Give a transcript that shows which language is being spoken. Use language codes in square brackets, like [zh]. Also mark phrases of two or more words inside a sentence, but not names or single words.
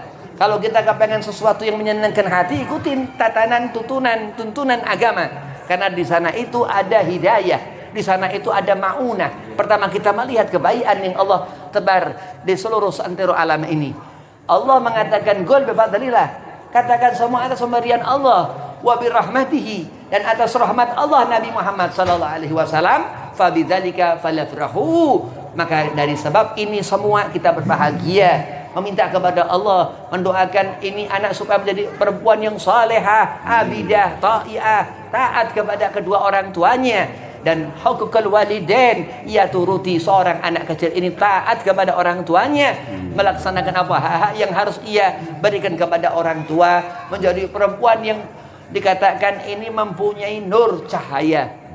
[id] Kalau kita kepengen sesuatu yang menyenangkan hati, ikutin tatanan tuntunan agama. Karena di sana itu ada hidayah, di sana itu ada ma'unah. Pertama kita melihat kebaikan yang Allah tebar di seluruh seantero alam ini. Allah mengatakan [ar] قل بفضل الله, [id] katakan semua atas pemberian Allah, [ar] وبرحمته, [id] dan atas rahmat Allah Nabi Muhammad [ar] صلى الله عليه وسلم, فبذلك فليفرحوا. [id] Maka dari sebab ini semua kita berbahagia, meminta kepada Allah, mendoakan ini anak supaya menjadi perempuan yang salehah, abidah, ta'iah, taat kepada kedua orang tuanya. Dan [ar] حقوق الوالدين, [id] ia turuti seorang anak kecil ini taat kepada orang tuanya, melaksanakan apa hak yang harus ia berikan kepada orang tua, menjadi perempuan yang dikatakan ini mempunyai nur cahaya.